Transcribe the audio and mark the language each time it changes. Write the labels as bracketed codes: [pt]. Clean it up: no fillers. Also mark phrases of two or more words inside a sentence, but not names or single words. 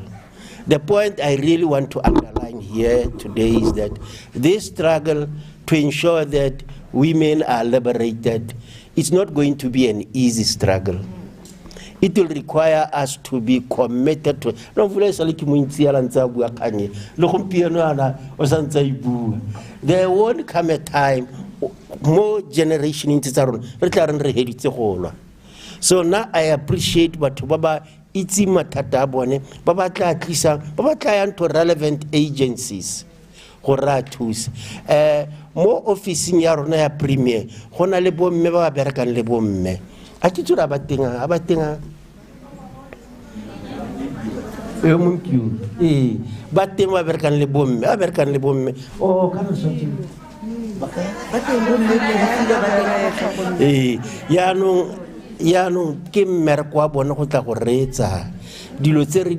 [en] The point I really want to underline here today is that this struggle to ensure that women are liberated is not going to be an easy struggle. It will require us to be committed to. There won't come a time mo generation tse tsa rona re tla reng re heditse go lwa. So now I appreciate [tn] batho ba ba itse mathata a bone ba ba tla tlisa ba ba tla yang [en] to relevant agencies [tn] go ra thusa. Mo officing ya rona ya premier go na le bomme ba ba berekang le bomme a ke tsura ba tenga ba teng ba berekang le bomme oh ka re so yaanong ke mmereko wa bone go tla go reetsa dilo tse re